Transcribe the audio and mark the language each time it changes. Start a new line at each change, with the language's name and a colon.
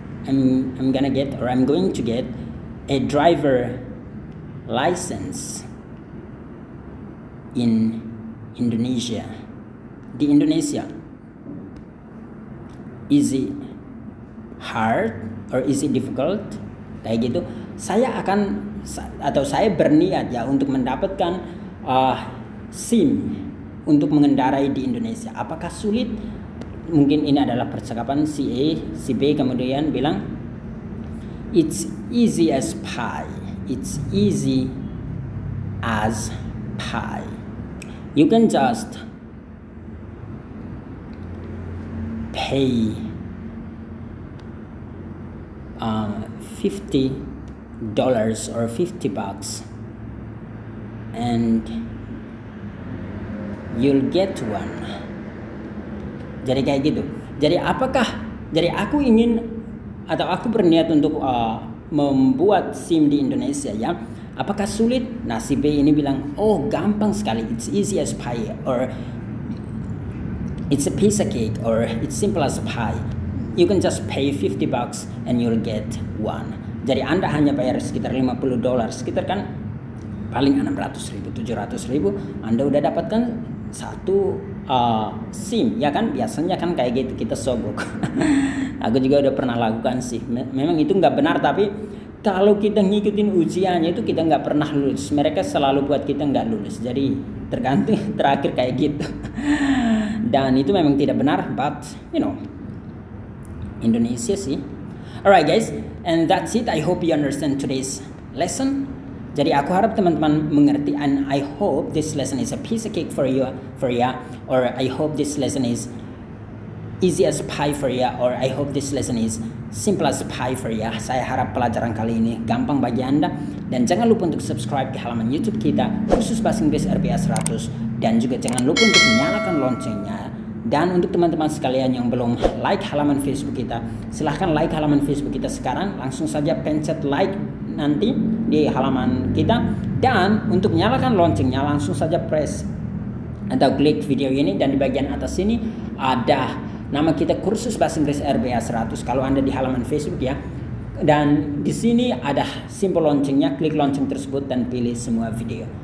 English: I'm going to get a driver license in Indonesia.
Indonesian: Di Indonesia.
English: Is it hard or is it difficult?
Indonesian: Kayak gitu. Saya berniat ya untuk mendapatkan SIM untuk mengendarai di Indonesia. Apakah sulit? Mungkin ini adalah percakapan si A, si B kemudian bilang
English: it's easy as pie. It's easy as pie. You can just pay $50 or $50 and you'll get one.
Indonesian: Jadi kayak gitu. Jadi aku ingin atau aku berniat untuk membuat SIM di Indonesia ya. Apakah sulit? Nah, si B ini bilang, oh gampang sekali,
English: it's easy as pie,
Indonesian: or it's a piece of cake, or it's simple as pie.
English: You can just pay $50 and you'll get one.
Indonesian: Jadi Anda hanya bayar sekitar $50, sekitar kan paling 600.000, 700.000, Anda udah dapatkan satu SIM, ya kan? Biasanya kan kayak gitu, kita sogok. Aku juga udah pernah lakukan sih. Memang itu nggak benar, tapi kalau kita ngikutin ujiannya itu kita nggak pernah lulus. Mereka selalu buat kita nggak lulus. Jadi tergantung terakhir kayak gitu. Dan itu memang tidak benar,
English: but you know,
Indonesian: Indonesia sih.
English: Alright guys, and that's it. I hope you understand today's lesson.
Indonesian: Jadi aku harap teman-teman mengerti,
English: and I hope this lesson is a piece of cake for you, or I hope this lesson is easy as pie for you, or I hope this lesson is simple as pie for you.
Indonesian: Saya harap pelajaran kali ini gampang bagi Anda, dan jangan lupa untuk subscribe ke halaman YouTube kita Kursus Bahasa Inggris RBA 100, dan juga jangan lupa untuk menyalakan loncengnya. Dan untuk teman-teman sekalian yang belum like halaman Facebook kita, silahkan like halaman Facebook kita sekarang, langsung saja pencet like nanti di halaman kita, dan untuk nyalakan loncengnya langsung saja press atau klik video ini, dan di bagian atas sini ada nama kita Kursus Bahasa Inggris RBA 100 kalau Anda di halaman Facebook ya, dan di sini ada simbol loncengnya, klik lonceng tersebut dan pilih semua video.